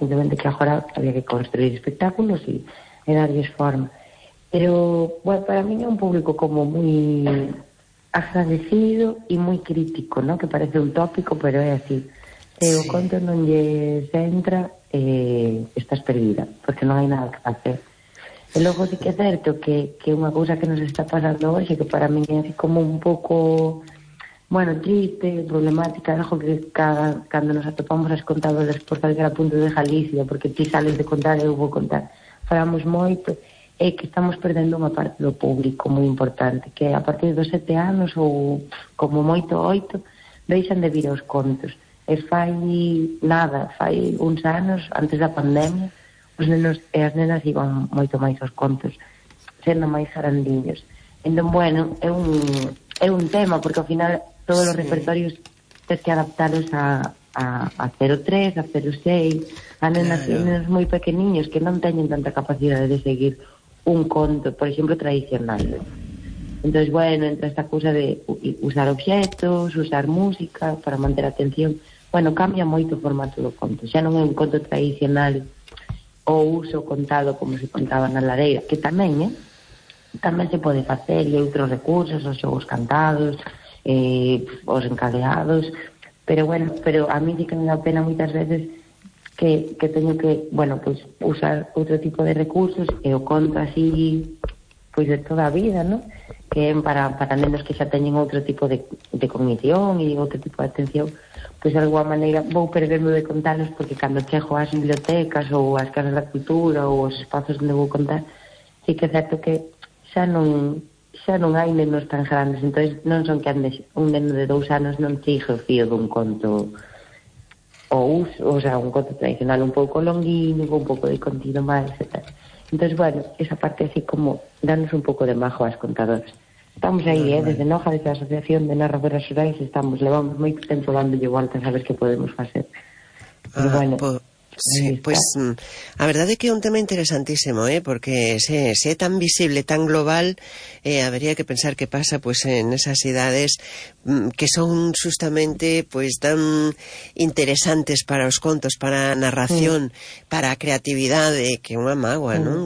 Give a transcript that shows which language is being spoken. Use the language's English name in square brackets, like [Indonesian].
[Spanish] Simplemente que ahora había que construir espectáculos y darles forma. Pero, bueno, para mí es un público como muy agradecido y muy crítico, ¿no? Que parece un tópico, pero es así. O conto donde se entra, estás perdida, porque no hay nada que hacer. [Galician] E logo sí que é certo que unha cousa que nos está pasando hoxe, que para mí é así como un pouco, bueno, triste, problemática, algo que cando nos atopamos as contadoras por salir a punto de Galicia, porque ti sales de contar e eu vou contar, falamos moito, é que estamos perdendo unha parte do público moi importante, que a partir dos 7 anos ou como moito 8, deixan de vir aos contos. E fai nada, fai uns anos, antes da pandemia, os nenos e as nenas iban moito máis aos contos, sendo máis grandiños. Entón, bueno, é un tema, porque ao final todos os repertorios tens que adaptarlos a 0-3, a 0-6, a nenas, claro. Nenos moi pequeniños que non teñen tanta capacidade de seguir un conto, por exemplo, tradicional. Entón, bueno, entra esta cousa de usar objetos, usar música para manter a atención. Bueno, cambia moito o formato do conto. Xa non é un conto tradicional o uso contado como se contaba na lareira, que tamén, tamén se pode facer, e outros recursos, os xogos cantados, os encadeados, pero bueno, pero a mí sí que me da pena moitas veces que teño que, bueno, pues, usar outro tipo de recursos, e o conto así, pues, de toda a vida, ¿no? Que para nenos que xa teñen outro tipo de cognición e outro tipo de atención, [Spanish] pues de alguna manera voy perdiendo de contarlos, porque cuando chejo a las bibliotecas o a las casas de la cultura o a los espacios donde voy a contar, sí que es cierto que ya no hay nenos tan grandes. Entonces, no son que andes un neno de 2 años no sigue el fío de un conto o sea, un conto tradicional un poco longuínico, un poco de contido más, etc. Entonces, bueno, esa parte así como darnos un poco de majo a los contadores. [Galician] Estamos ahí, desde Noja, desde a Asociación de Narradoras Rurais, estamos, levamos moi tempo dándolle vueltas a ver que podemos facer. Sí, pues a verdade é que é un tema interesantísimo, porque se é tan visible, tan global, habería que pensar que pasa pues en esas idades que son justamente pues tan interesantes para os contos, para a narración, para a creatividade, que é unha mágoa, non?